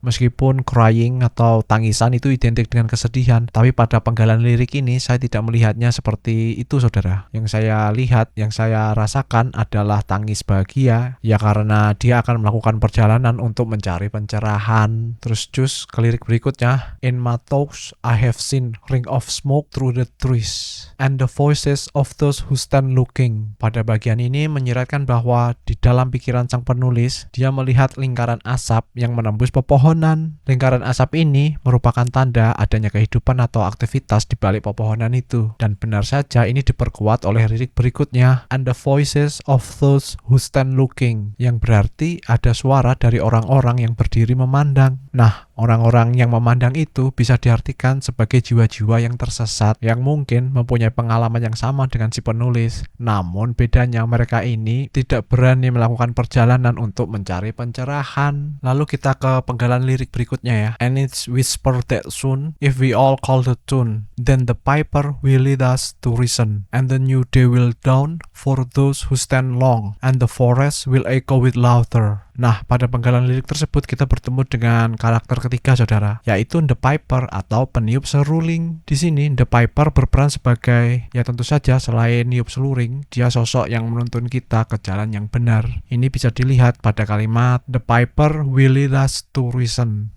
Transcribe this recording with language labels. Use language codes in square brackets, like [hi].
[id] Meskipun crying atau tangisan itu identik dengan kesedihan, tapi pada penggalan lirik ini saya tidak melihatnya seperti itu, saudara. Yang saya lihat, yang saya rasakan adalah tangis bahagia, ya karena dia akan melakukan perjalanan untuk mencari pencerahan. Terus cus ke lirik berikutnya, [en] in my thoughts I have seen ring of smoke through the trees and the voices of those who stand looking. [id] Pada bagian ini menyiratkan bahwa di dalam pikiran sang penulis, dia melihat lingkaran asap yang menembus pepohonan. Lingkaran asap ini merupakan tanda adanya kehidupan atau aktivitas di balik pepohonan itu. Dan benar saja ini diperkuat oleh lirik berikutnya, [en] and the voices of those who stand looking, [id] yang berarti ada suara dari orang-orang yang berdiri memandang. Nah, orang-orang yang memandang itu bisa diartikan sebagai jiwa-jiwa yang tersesat yang mungkin mempunyai pengalaman yang sama dengan si penulis. Namun bedanya mereka ini tidak berani melakukan perjalanan untuk mencari pencerahan. Lalu kita ke penggalan lirik berikutnya ya. [en] And it's whispered that soon, if we all call the tune, then the piper will lead us to reason, and the new day will dawn for those who stand long, and the forest will echo with laughter. [id] Nah, pada penggalan lirik tersebut kita bertemu dengan karakter ketiga, saudara, yaitu The Piper atau peniup seruling. Di sini The Piper berperan sebagai, ya tentu saja selain niup seruling, dia sosok yang menuntun kita ke jalan yang benar. Ini bisa dilihat pada kalimat [en] The Piper will lead us to reason.